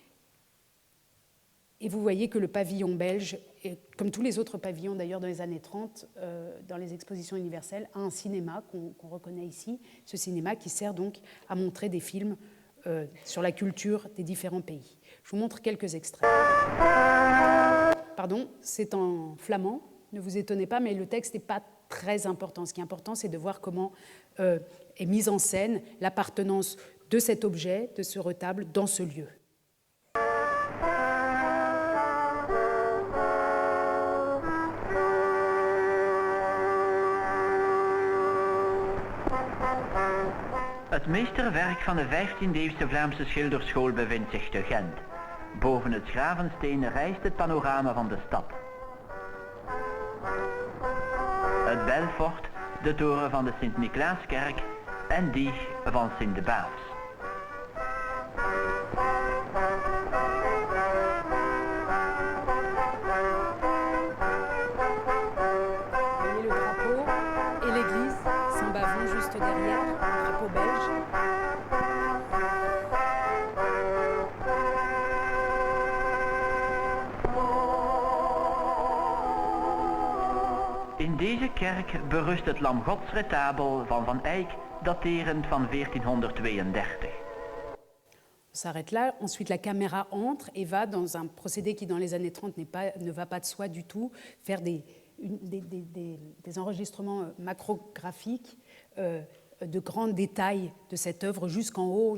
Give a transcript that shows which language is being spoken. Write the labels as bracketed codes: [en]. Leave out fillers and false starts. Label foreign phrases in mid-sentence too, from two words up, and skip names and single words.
[fr] Et vous voyez que le pavillon belge, comme tous les autres pavillons d'ailleurs dans les années 30, dans les expositions universelles, a un cinéma qu'on reconnaît ici, ce cinéma qui sert donc à montrer des films sur la culture des différents pays. Je vous montre quelques extraits. Pardon, c'est en flamand, ne vous étonnez pas, mais le texte n'est pas très important. Ce qui est important, c'est de voir comment est mise en scène l'appartenance de cet objet, de ce retable, dans ce lieu. [nl] Het meesterwerk van de 15e-eeuwse Vlaamse schilderschool bevindt zich te Gent. Boven het Schravensteen rijst het panorama van de stad. Het Belfort, de toren van de Sint-Niklaaskerk en die van Sint-de-Baafs. [fr] Voyez le drapeau et l'église, Saint-Bavon juste derrière, le drapeau belge. [nl] In deze kerk berust het Lam Gods retabel van Van Eyck, daterend van 1432. [fr] On s'arrête là. Ensuite, la caméra entre et va dans un procédé qui, dans les années 30, ne va pas de soi du tout, faire des enregistrements macrographiques de grands détails de cette œuvre jusqu'en haut.